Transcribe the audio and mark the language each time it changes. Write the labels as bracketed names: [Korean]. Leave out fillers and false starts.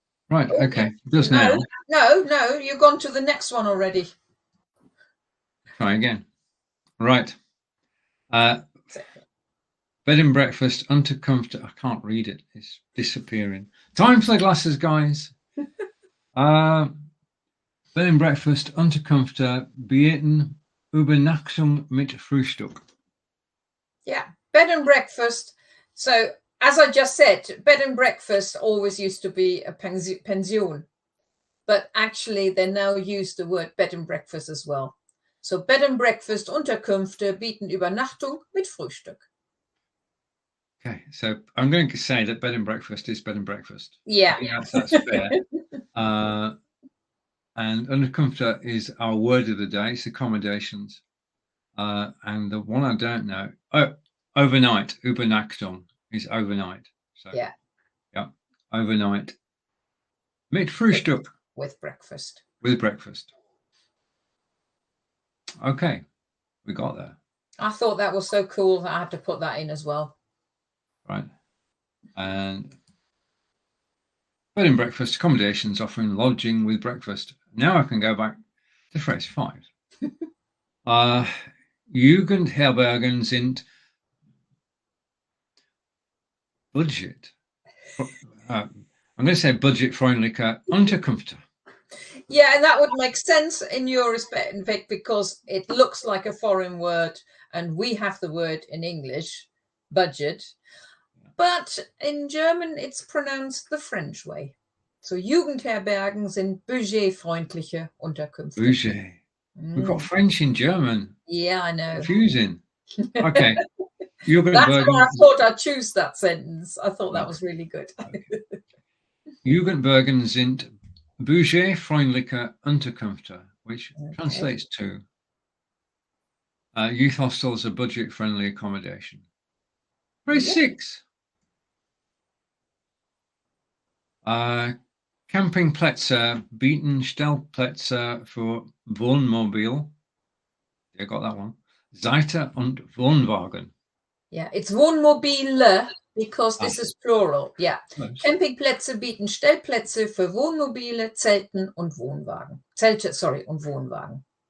[English] Right, okay. Just now. No, you've gone to the next one already. Try again. Right. Bed and breakfast, unterkunft. I can't read it. It's disappearing. Time for the glasses, guys. Bed and breakfast, [German] Unterkunft, bieten Übernachtung mit Frühstück. [English] Yeah, bed and breakfast. So, as I just said, bed and breakfast always used to be a pension, but actually they now use the word bed and breakfast as well. [German] So, [English] bed and breakfast, [German] Unterkünfte bieten Übernachtung mit Frühstück. [English] Okay, so I'm going to say that bed and breakfast is bed and breakfast. Yeah. That's fair. And Unterkunft is our word of the day. It's accommodations. And the one I don't know, overnight, Übernachtung is overnight. So yeah, [German] overnight. Mit Frühstück. [English] With breakfast. With breakfast. Okay, we got there. I thought that was so cool that I had to put that in as well. Right. And bed and breakfast, accommodations offering lodging with breakfast. Now I can go back to phrase 5. [German] Jugendherbergen sind budget. [English] I'm going to say [German] budget-freundliche Unterkünfte. [English] Yeah, and that would make sense in your respect, in fact, because it looks like a foreign word, and we have the word in English, budget, but in German it's pronounced the French way. [German] So Jugendherbergen sind budgetfreundliche Unterkünfte. [English] Budget. We've got French in German. Yeah, I know. Confusing. Okay. That's why I thought I'd choose that sentence. I thought that was really good. Okay. [German] Jugendherbergen sind budgetfreundliche Unterkünfte, [English] which translates to youth hostels are budget-friendly accommodation. Phrase 6. [German] Campingplätze bieten Stellplätze für Wohnmobil. [English] You got that one. [German] Seite und Wohnwagen. [English] Yeah, it's Wohnmobile because this is plural. Yeah. Nice. [German] Campingplätze bieten Stellplätze für Wohnmobile, Zelten und Wohnwagen. Zelte, sorry, und Wohnwagen.